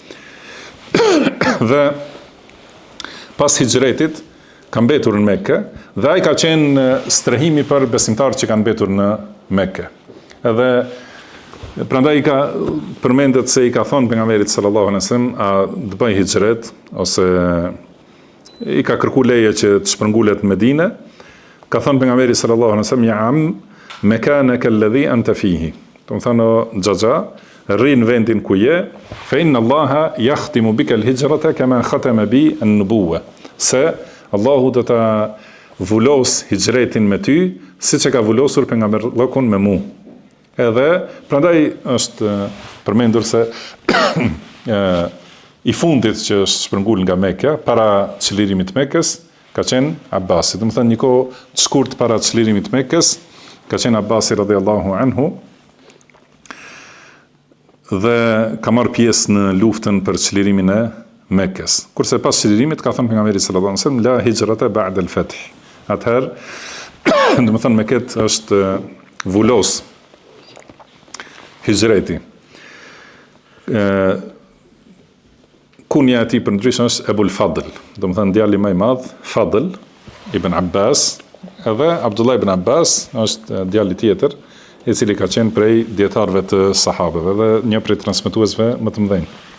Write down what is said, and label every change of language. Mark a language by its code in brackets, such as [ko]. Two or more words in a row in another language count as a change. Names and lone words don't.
[sq] Dhe pas hijretit ka mbetur në Mekë dhe ai ka qenë strehimi për besimtarët që kanë mbetur në Mekë. Edhe prandaj ka përmendet se i ka thonë pejgamberit [ar] صلى الله عليه وسلم [sq] a të bëj hijret ose i ka kërkuar leje që të shpërngulet në Medinë. Ka thënë pejgamberi [ar] صلى الله عليه وسلم يا عم مكانك الذي أنت فيه. [sq] Do të thonë xhaxha, rri në vendin ku je, [ar] فإن الله يختم بك الهجرة كما ختم بالنبوة. [sq] Se Allahu do ta vulos hijretin me ty, siç e ka vulosur pejgamberllokun me mua. Edhe, prandaj është përmendur se i fundit që është shpërngul nga Mekja, para çlirimit të Mekës, ka qenë Abbasi. Do të thënë një kohë të shkurt para çlirimit të Mekës, ka qenë Abbasi [ar] رضي الله عنه [sq] dhe ka marrë pjesë në luftën për çlirimin e Mekës. Kurse pas çlirimit ka thënë pejgamberi [ar] صلى الله عليه وسلم لا هجرة بعد الفتح. [sq] Atëherë, do të thënë me këtë është vulos hijreti. Kunja e tij për ndryshëm është Ebul Fadl, do të thënë djali më i madh, [ar] Fadl ibn Abbas, [sq] edhe [ar] Abdullah ibn Abbas [sq] është djali tjetër, i cili ka qenë prej dietarëve të sahabeve dhe një prej transmetuesve më të mëdhenj.